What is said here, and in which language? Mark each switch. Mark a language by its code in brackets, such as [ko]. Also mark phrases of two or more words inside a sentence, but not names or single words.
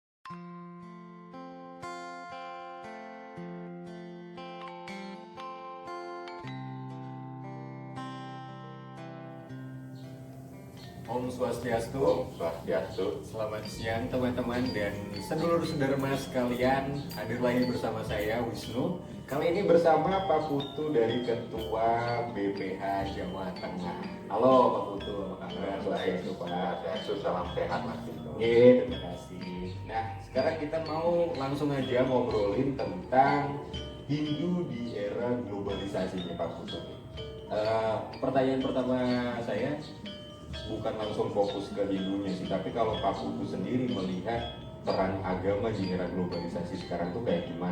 [ban] Om Swastiastu. Om Swastiastu. [id] Selamat siang teman-teman dan [jv] sedulur sederma [id] sekalian. Hadir lagi bersama saya Wisnu. Kali ini bersama Pak Putu dari Ketua BPH Jawa Tengah. Halo Pak Putu, apa kabar? Swastiastu, Pak. Swastiastu, salam sehat Mas Wisnu. Terima kasih. Nah, sekarang kita mau langsung aja ngobrolin tentang Hindu di era globalisasinya Pak Putu. Pertanyaan pertama saya bukan langsung fokus ke Hindunya sih, tapi kalau Pak Putu sendiri melihat peran agama di era globalisasi sekarang tuh kayak gimana?